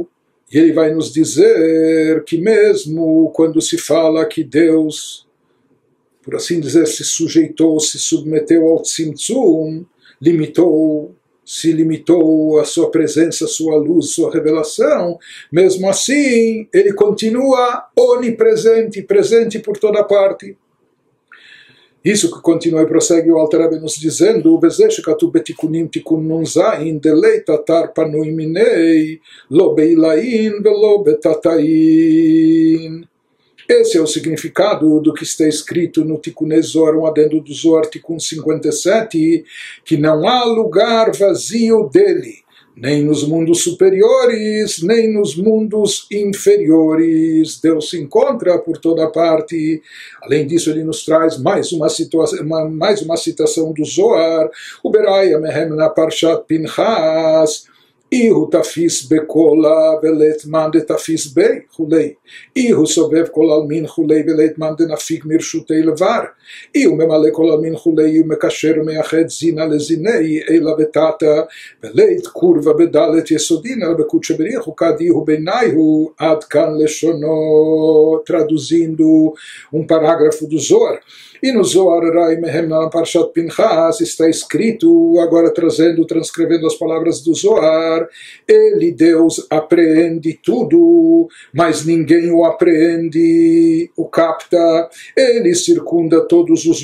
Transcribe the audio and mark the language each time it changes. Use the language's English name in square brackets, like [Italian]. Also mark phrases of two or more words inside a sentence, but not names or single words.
[Portuguese] E ele vai nos dizer que mesmo quando se fala que Deus, por assim dizer, se sujeitou, se submeteu ao tzimtzum, se limitou a sua presença, a sua luz, sua revelação, mesmo assim ele continua onipresente, presente por toda parte. Isso que continua e prossegue o Alter Rebbe nos dizendo: [Hebrew] "וזה שכתוב בתיקונים תיקון נ"ז [Aramaic] דלית אתר פנוי מיניה לא בעילאין ולא בתתאין." [Portuguese] Esse é o significado do que está escrito no Tikkun Zohar, um adendo do Zohar Tikkun 57, que não há lugar vazio dele, nem nos mundos superiores, nem nos mundos inferiores. Deus se encontra por toda parte. Além disso, ele nos traz mais uma citação do Zohar, o Beraya Mehem na Parshat Pinchas, [Aramaic] איהו תפיס בכלא ולית מאן דתפיס ביה וכו. איהו סובב כל עלמין וכו' ולית מאן דנפיק מרשותיה לבר. איהו ממלא כל עלמין וכו' איהו מקשר ומייחד זינא לזיניה עילא ותתא ולית קורבא בד' יסודין אלא בקודשא בריך הוא כד איהו בינייהו, [Hebrew] עד כאן לשונו. [Portuguese] Traduzindo um parágrafo do Zohar. E no Zohar Rai Mehem na Parshat Pinchas está escrito, agora transcrevendo as palavras do Zohar, ele, Deus, apreende tudo, mas ninguém o apreende, o capta, ele circunda todos os